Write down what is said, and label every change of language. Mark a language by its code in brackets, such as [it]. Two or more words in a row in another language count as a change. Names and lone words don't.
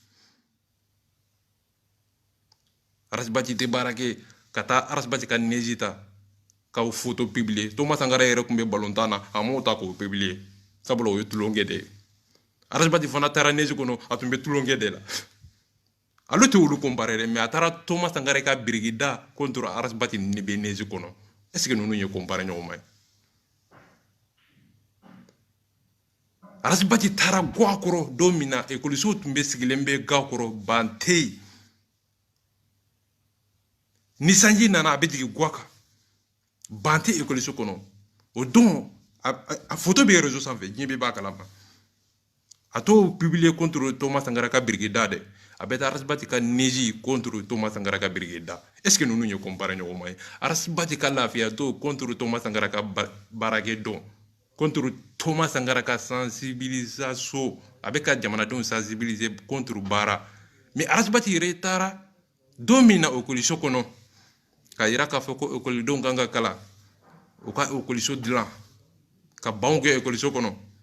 [bm] Arasibati tɛ baara kɛ ka taa Arasibati ka neji ta k'aw photo publier Thomas Sankara yɛrɛ tun bɛ balontan na a m'o ta k'o publier sabula o ye tulonkɛ de ye Arasibati fana taara neji kɔnɔ a tun bɛ tulonkɛ de la ale tɛ olu comparer dɛ mais a taara Thomas Sankara ka birikida contre Arasibati ni bɛ neji kɔnɔ [fr] est-ce que [bm] ninnu ye comparer ɲɔgɔn ma ye Arasibati taara ga kɔrɔ don min na ekɔlisow tun bɛ sigilen bɛ ga kɔrɔ ban tɛ yen ni sanji nana a bɛ jigin ga kan ban tɛ ekɔliso kɔnɔ o don a photo bɛ réseau sanfɛ diɲɛ bɛɛ b'a kalama a t'o publier contre Thomas Sankara ka birikida dɛ a bɛ taa Arasibati ka neji contre Thomas Sankara ka birikida [fr] est-ce que [bm] ninnu ye comparer ɲɔgɔn ma ye Arasibati ka lafiya to contre Thomas Sankara ka baarakɛ dɔn contre Thomas Sankara ka sensibilisation a bɛ ka jamanadenw sensibiliser contre baara mais Arasibati yɛrɛ taara don min na ekɔliso kɔnɔ ka yira k'a fɔ ko ekɔlidenw kan ka kalan u ka ekɔliso dilan ka banw kɛ ekɔliso kɔnɔ